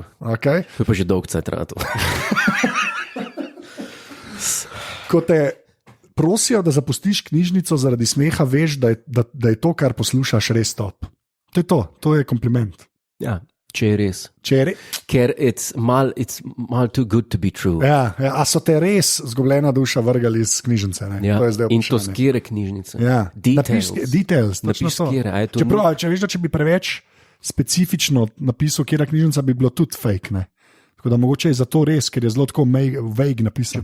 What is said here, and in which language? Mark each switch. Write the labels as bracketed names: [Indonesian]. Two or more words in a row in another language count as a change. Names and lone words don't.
[Slovenian] Okay? to je pa že dolg cajt rado. Ko te prosijo, da zapustiš knjižnico zaradi smeha, veš, da je to, kar poslušaš, res top. To je kompliment. Ja, če je res. [English] Ker it's mal too good to be true. [Slovenian] Ja, a so te res zgubljena duša vrgali iz knjižnice? Ne? Ja, To je zdaj in to vprašanje. z kjere knjižnice? Ja. Details. Details Napiš, točno to. katere, a je to Čeprav, če veš, da če bi preveč specifično napisal, kje knjižnica, bi bilo tudi fake. Ne? Tako da mogoče je zato res, ker je zelo tako vague napisan.